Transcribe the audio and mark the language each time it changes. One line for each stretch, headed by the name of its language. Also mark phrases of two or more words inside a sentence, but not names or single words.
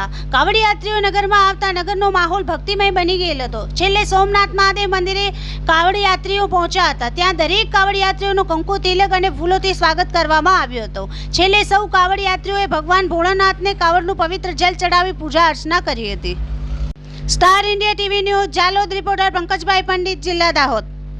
Gujarati: કાવડ યાત્રીઓ નગરમાં આવતા નગરનો માહોલ ભક્તિમય બની ગયેલ હતો। છેલ્લે સોમનાથ મહાદેવ મંદિરે કાવડ યાત્રીઓ પહોંચ્યા હતા। ત્યાં દરેક કાવડ યાત્રીઓનું કંકુ તિલક અને ફૂલોથી સ્વાગત કરવામાં આવ્યું હતું। છેલ્લે સૌ કાવડ યાત્રીઓએ ભગવાન ભોળાનાથને કાવડનું પવિત્ર જલ ચડાવી પૂજા અર્ચના કરી હતી।
Hindi: स्टार इंडिया टीवी न्यूज जालोद रिपोर्टर पंकजभाई पंडित, जिला दाहोद।